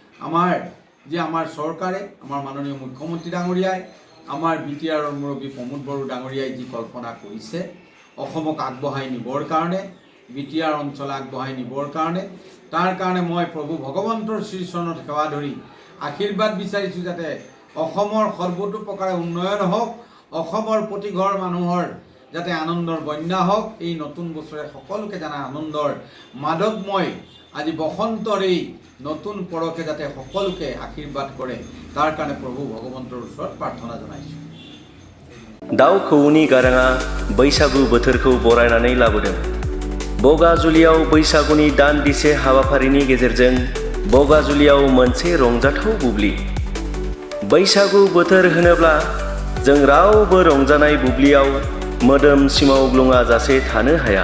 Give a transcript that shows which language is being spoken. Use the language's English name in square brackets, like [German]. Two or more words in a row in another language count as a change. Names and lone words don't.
[Assamese] আমাৰ চৰকাৰে আমাৰ মাননীয় মুখ্যমন্ত্ৰী ডাঙৰীয়াই আমাৰ BTR মুৰব্বী প্ৰমোদ বড়ো ডাঙৰীয়াই যি কল্পনা কৰিছে অসমক আগবঢ়াই নিবৰ কাৰণে, BTR অঞ্চল আগবঢ়াই নিবৰ কাৰণে, তাৰ কাৰণে মই প্ৰভু ভগৱন্তৰ শ্ৰীচৰণত সেৱা ধৰি আশীৰ্বাদ বিচাৰিছোঁ যাতে অসমৰ সৰ্বতো প্ৰকাৰে উন্নয়ন হওক, অসমৰ প্ৰতি ঘৰ মানুহৰ যাতে আনন্দৰ বন্যা হওক। এই নতুন বছৰে সকলোকে জানা আনন্দৰ মাদকময় আজি বসন্তৰ এই নতুন পৰকে যাতে সকলোকে আশীৰ্বাদ কৰে তাৰ কাৰণে প্ৰভু ভগৱন্তৰ ওচৰত প্ৰাৰ্থনা জনাইছোঁ। [Bodo] दाउ खौवौनि गाराङा बैसागु बोथोरखौ बरायनानै लाबोदों। बगाजुलियाव बैसागुनि दान्दिसे हाबाफारिनि गेजेरजों बगाजुलियाव मोनसे रंजाथाव बुब्लि। बैसागु बोथोर होनोब्ला जों रावबो रंजानाय बुब्लियाव मोदोम सिमावग्लुङा जासे थानो हाया।